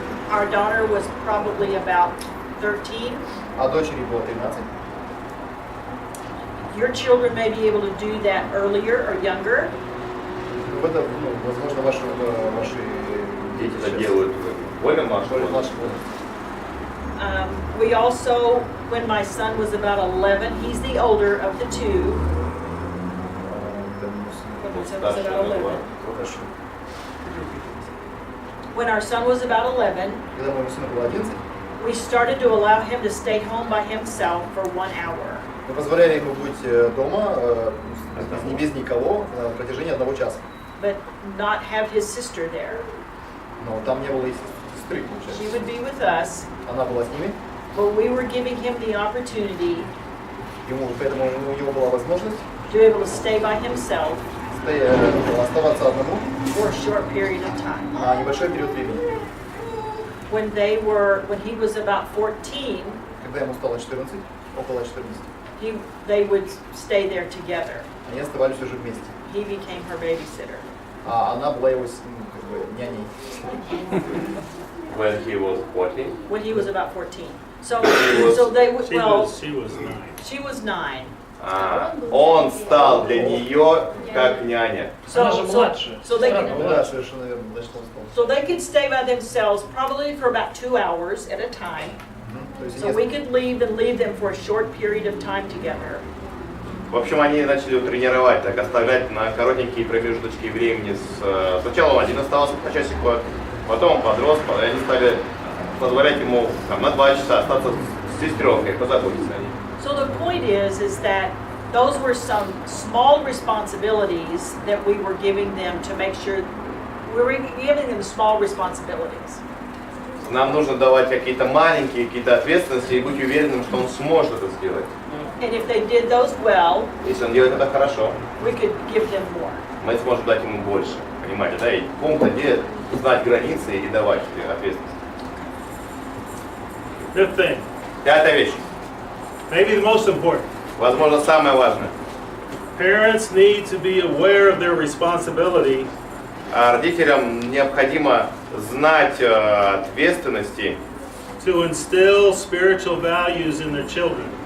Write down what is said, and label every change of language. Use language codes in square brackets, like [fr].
[en] Our daughter was probably about 13. [ru] Дочери было 13. [en] Your children may be able to do that earlier or younger. [ru] Возможно, ваши Дети это делают более младшего возраста. [en] We also, when my son was about 11, he's the older of the 2. When my son was about 11. When our son was about 11, [ru] Когда моему сыну было 11, [en] we started to allow him to stay home by himself for 1 hour. [ru] мы позволяли ему быть дома без никого на протяжении 1 часа. [en] But not have his sister there. [ru] Но там не было и сестры, [en] She [ru] получается. [en] would be with us, [ru] Она была с ними, [en] but we were giving him the opportunity [ru] поэтому у него была возможность [en] to be able to stay by himself [ru] оставаться одному [en] for a short period of time. [ru] на небольшой период времени. [en] When he was about 14, [ru] Когда ему стало 14, около 14, [en] they would stay there together. [ru] они оставались уже вместе. [en] He became her babysitter. [ru] Она была его няней. [en] When he was 14. When he was about 14. So was- they would, She well, was 9. she was 9. [ru] Он стал для нее как няня. Она же младше. [en] So they [ru] Странно, [en] could, [ru] Ну младше. да, совершенно верно. Значит, он стал. [en] so they could stay by themselves probably for about 2 hours at a time. [ru] То есть [en] So we could leave them for a short period of time together. [ru] В общем, они начали его тренировать, так оставлять на коротенькие промежуточки времени. Сначала один оставался по часику, потом он подрос, и они стали позволять ему там, на 2 часа остаться с сестренкой, позаботиться о ней. [en] So the point is that those were some small responsibilities that we were giving them to make sure we were giving them small responsibilities. [ru] Нам нужно давать какие-то маленькие, какие-то ответственности и быть уверенным, что он сможет это сделать. [en] And if they did those well, [ru] Если он делает это хорошо, we could give them more. мы сможем дать ему больше. Понимаете, да? И пункт, где знать границы и давать ответственность. [en] 5th thing, [ru] 5-я вещь. [en] maybe the most important. [ru] Возможно, самое важное. [en] Parents need to be aware of their responsibility [ru] Родителям необходимо знать ответственности, [en] to instill spiritual values in their children.